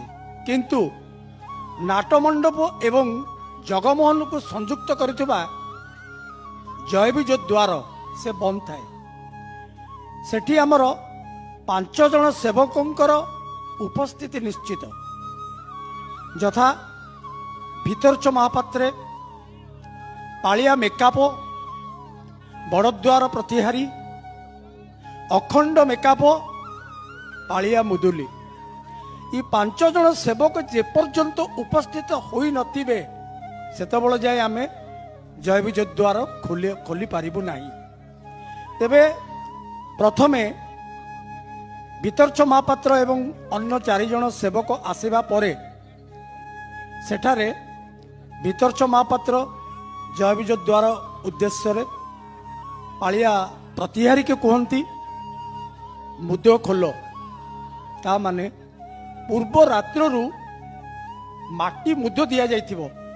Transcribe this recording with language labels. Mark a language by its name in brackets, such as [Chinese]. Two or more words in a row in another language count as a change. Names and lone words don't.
[Odia] କିନ୍ତୁ ନାଟମଣ୍ଡପ ଏବଂ ଜଗମୋହନ କୁ ସଂଯୁକ୍ତ କରୁଥିବା ଜୟବିଜୟ ଦ୍ୱାର ସେ ବନ୍ଦ ଥାଏ। ସେଠି ଆମର 5 ଜଣ ସେବକଙ୍କର ଉପସ୍ଥିତି ନିଶ୍ଚିତ ଯଥା ଭିତରଚ ମହାପାତ୍ରେ ପାଳିଆ ମେକାପୋ, ବଡ଼ଦ୍ୱାର ପ୍ରତିହାରୀ, ଅଖଣ୍ଡ ମେକାପୋ, ପାଳିଆ ମୁଦୁଲି। ଏ 5 ଜଣ ସେବକ ଯେପର୍ଯ୍ୟନ୍ତ ଉପସ୍ଥିତ ହୋଇ ନଥିବେ ସେତେବେଳେ ଯାଏ ଆମେ ଜୟ ବିଜୟ ଦ୍ୱାର ଖୋଲି ପାରିବୁ ନାହିଁ। ତେବେ ପ୍ରଥମେ ଭିତରଚ ମହାପାତ୍ର ଏବଂ ଅନ୍ୟ 4 ଜଣ ସେବକ ଆସିବା ପରେ ସେଠାରେ ଭିତରଚ ମହାପାତ୍ର ଜୟ ବିଜୟ ଦ୍ୱାର ଉଦ୍ଦେଶ୍ୟ ପାଳିଆ ପ୍ରତିହାରୀ କୁ କହନ୍ତି ମୁଦ ଖୋଲ ତା ମାନେ ପୂର୍ବ ରାତ୍ରୁ ମାଟି ମୁଦ ଦି ଯାଇଥିବୁ।